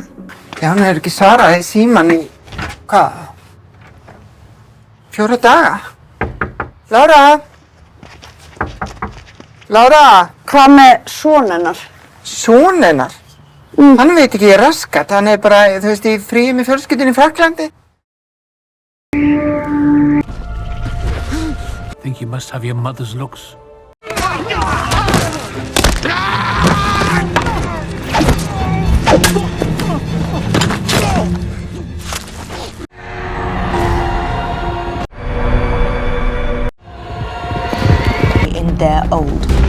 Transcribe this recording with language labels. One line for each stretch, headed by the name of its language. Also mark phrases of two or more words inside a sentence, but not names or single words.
Icelandic: Já, hann hefur ekki svarað í síman í, hvað? 4 daga. Lára? Lára? Hvað með son hennar? Son hennar? Hann veit ekki raskat, hann er bara, þú veist, í fríi með fjölskyldunni í Fraklandi.
English: Think you must have your mother's looks. In their old.